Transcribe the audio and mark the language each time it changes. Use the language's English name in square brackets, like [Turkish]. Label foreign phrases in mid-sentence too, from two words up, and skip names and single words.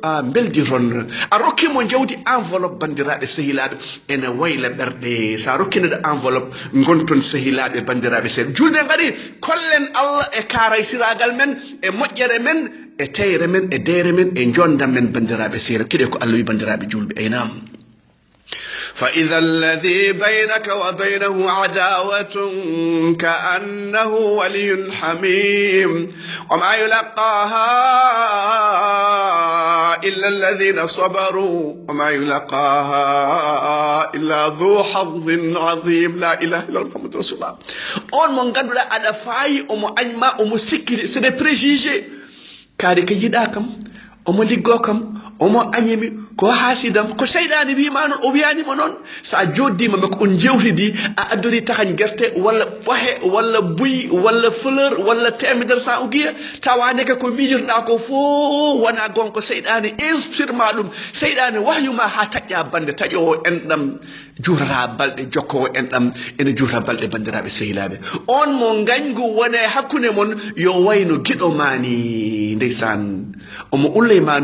[Fula] a beldiron a rokkimo jawdi enveloppe bandiraɓe sehilaɓe ene wayla ɓerɗe sa rokkineɗo enveloppe gonton sehilaɓe bandiraɓe seeɗa julde kadi kollen Allah e karay siragal men e moƴƴere men e teyre men e deere men e jondam men bandiraɓe seeɗa kiɗe ko Allah wi bandiraɓe julɓe aynam [Arabic] فإذا الذي بينك وبينه عداوة كأنه ولي حميم وما يلقاها إلا الذين صبروا وما يلقاها إلا ذو حظ عظيم لا إله إلا الله محمد رسول الله [Fula] on mo ganduɗa aɗa faayi omo añma omo sikkiri [French] c'est des préjugés [Fula] kaari ko yiɗa kam omo liggo kam omo añimi ko hasidam ko seydani wima noon o wiyanima noon sa joddima mako on jewtidi a addori tahañ guerte walla ɓohe walla buy walla fleur walla temedere sa uguiya tawaneke ko miijirɗa ko fo wona gonko seydani inspirema ɗum seydani wahyuma ha taƴƴa bande taƴowo enɗam juurata balɗe jokkowo enɗam ene juurata balɗe bandiraɓe sehilaɓe on mo gañgu wone hakkude mon yo wayno giɗo mani ndeysan omo ulle ma